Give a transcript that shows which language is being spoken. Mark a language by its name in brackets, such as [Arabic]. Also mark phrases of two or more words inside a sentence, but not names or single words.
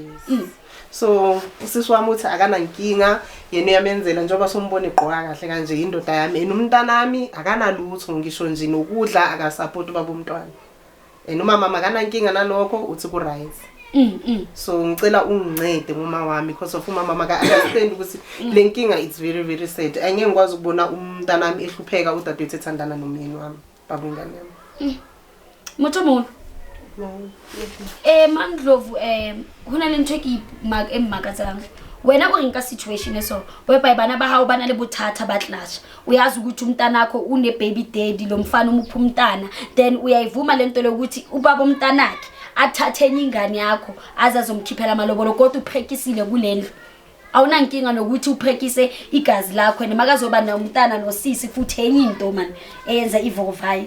[Zulu] so usisi wami uthi akana inkinga yena uyamenzela njengoba sombone igqoka kahle kanje indoda yami enomntana nami akana lutho ngisho nje nokudla akasupport ubaba umntwana umama makana inkinga nalokho uthi ku right so ngicela ungincede ngoma wami because of umama maka understand ukuthi le nkinga [English] it's very very sad [Zulu] angeke ngikwazi ukubona umntana nami ehlupheka udadewethu ethandana nomyeni wami baba ingane yami [Southern Sotho] motho mo Mandlovu hona le ntwe ke emmakatsa wena go nka situation eso weba bana ba hao bana le bothata ba clash [Zulu] uyazi ukuthi umntana akho une baby daddy lo mfana umupha umntana then uyayivuma lento lokuthi ubaba umntana akhe athathe ingane yakho azazomkhiphela amalobolo kodwa uphekisile kulendlu awuna nkinga nokuthi uphekise igazi lakho nemakazoba nomntana nosisi futhi enye into man eyenza ivovayi